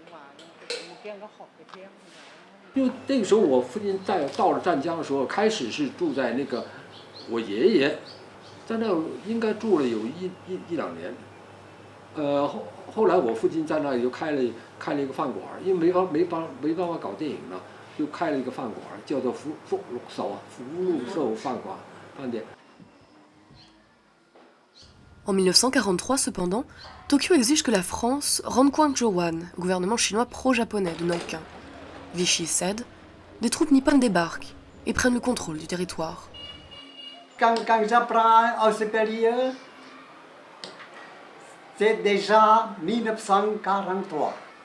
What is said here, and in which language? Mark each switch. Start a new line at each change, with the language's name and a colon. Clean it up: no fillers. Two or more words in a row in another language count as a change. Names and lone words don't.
Chinese: 因为那个时候我父亲到了湛江的时候，开始是住在那个我爷爷在那应该住了有一两年，后来我父亲在那里就开了一个饭馆，因为没办法搞电影了，就开了一个饭馆，叫做福禄寿饭店。
French: En 1943, cependant, Tokyo exige que la France rende Kwangjo-wan au gouvernement chinois pro-japonais de Nankin. Vichy cède, des troupes nippones débarquent et prennent le contrôle du territoire. Quand j'apprends au supérieur, c'est déjà 1943.